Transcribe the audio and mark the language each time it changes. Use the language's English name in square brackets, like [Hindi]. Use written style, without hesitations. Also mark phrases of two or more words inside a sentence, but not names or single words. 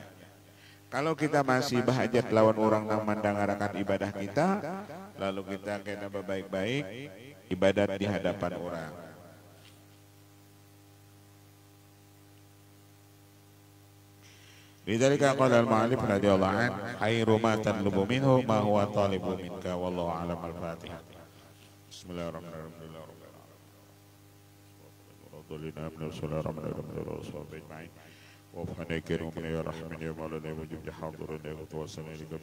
[Banjar] Kalau kita masih bahajat lawan orang nang mendengarakan ibadah kita, lalu kita kena baik-baik ibadat di hadapan orang. [Arabic] لذلك قال المعارف رضي الله عنه خير ما تطلب منه ما هو طالب منك والله أعلم. Al-Fatihah. بسم الله الرحمن الرحيم. بسم الله الرحمن الرحيم.